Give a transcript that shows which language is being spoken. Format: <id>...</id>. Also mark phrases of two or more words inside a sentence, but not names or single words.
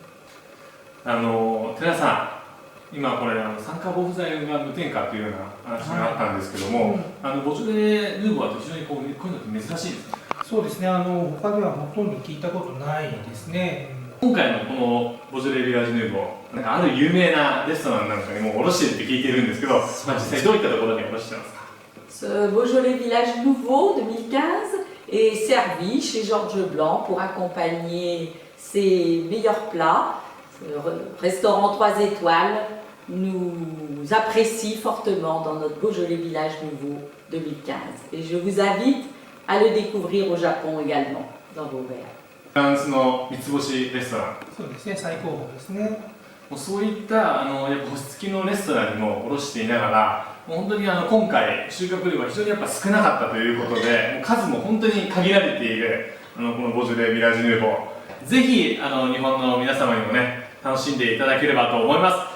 <ja>寺さん、今これ酸化防腐剤が無添加というような話があったんですけども、ボジョレ・ヌーボーは非常にこういうのって珍しいですか？そうですね、他ではほとんど聞いたことないですね。今回のこのボジョレ・ビラージュ・ヌーボー、なんかある有名なレストランなんかにも卸してるって聞いてるんですけど、実際どういったところに卸してますか？</ja> <fr>Ce Beaujolais Village Nouveau 2015 est servi chez Georges Blanc pour accompagner ses meilleurs plats. Restaurant 3 étoiles nous apprécie fortement dans notre Beaujolais Village Nouveau 2015. Et je vous invite à le découvrir au Japon également, dans vos verres.</fr> <ja>フランスの三つ星レストラン、そうですね、最高峰ですね。もうそういったやっぱ星付きのレストランにも卸していながら、もう本当に今回収穫量が非常にやっぱ少なかったということで、数も本当に限られているこのボジョレ・ビラージュ・ヌーボー、ぜひ日本の皆様にもね、楽しんでいただければと思います。</ja>